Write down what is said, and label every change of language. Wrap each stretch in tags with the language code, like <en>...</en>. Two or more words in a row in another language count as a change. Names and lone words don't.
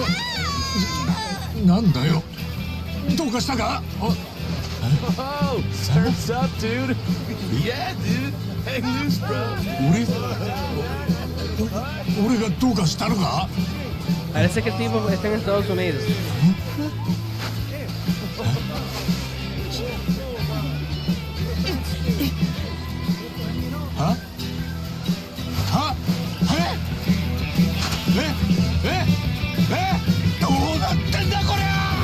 <ja>なんだよどうかしたか</ja> <en>Oh, turns up, dude. Yeah, dude. Hang loose, bro.</en> <ja>俺がどうかしたのか</ja> <es>Parece que el tipo está en Estados Unidos. ¿Ah? ¿Ah? ¿Eh?</es> <ja>どうなってんだこりゃ</ja>